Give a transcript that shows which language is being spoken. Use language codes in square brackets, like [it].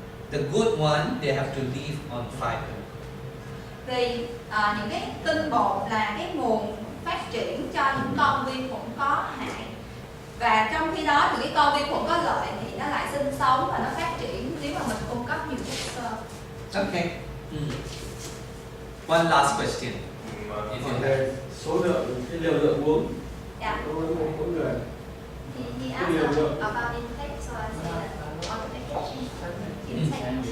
[en] The good one, they have to live on fiber. [vi] Vì những cái tinh bột là cái nguồn phát triển cho những con vi khuẩn có hại. Và trong khi đó những cái con vi khuẩn có lợi thì nó lại sinh sống và nó phát triển nếu mà mình cung cấp nhiều chất xơ. [en] Okay. One last question. If you have. [vi] về số lượng cái liều lượng uống Yeah. đối với mỗi người. [en] He asked about intake, so I said on the packaging.